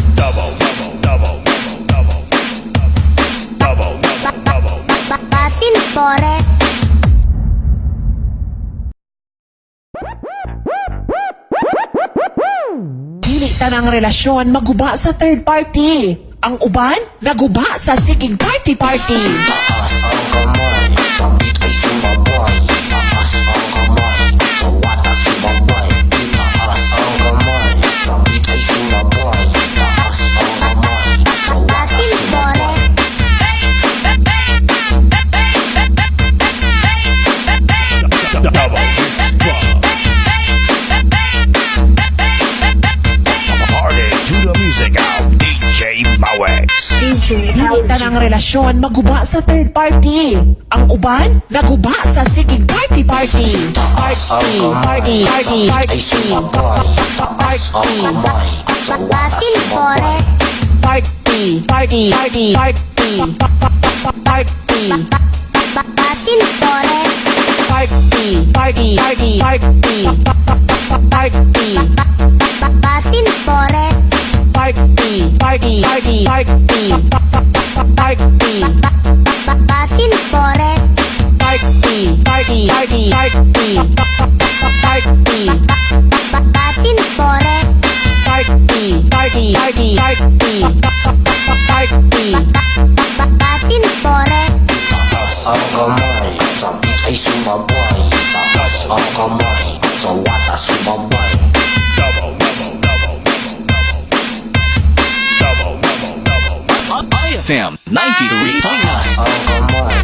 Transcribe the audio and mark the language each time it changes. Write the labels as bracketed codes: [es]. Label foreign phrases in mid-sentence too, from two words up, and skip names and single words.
[ceb] Basin Pore, Dili tanang relasyon maguba sa [en] third party. [ceb] Ang uban, naguba sa siging party-party. [tl] Taas ang kamay, sa beat ay sumabay. Taas ang kamay, sa wata sumabay. Taas ang kamay, sa beat ay sumabay. Taas ang kamay, sa wata [ceb] Basin Pore, [en] Double mix club. Party to the music of DJ Mawex. Mix. DJ [ceb] Dili tanang relasyon maguba sa [en] third party. [ceb] Ang uban naguba sa sigig party. [en] Party, party, party, [tl] Ay sumabay, taas ang kamay sa wakas [ceb] Basin [tl] sumabay. Pore [en] party, party, party, party, party, [ceb] Basin Pore [en] party, party, party, party, party, [ceb] Basin Pore [en] party, party, party, party, party, [ceb] Basin Pore [en] party, party, party, party, party, [ceb] Basin Pore [en] party, party, party, party, party, [ceb] Basin Pore [tl] Taas ang kamay, sa beat ay sumabay. Taas ang kamay, sa wakas sumabay. IFM 93.9. Taas ang kamay,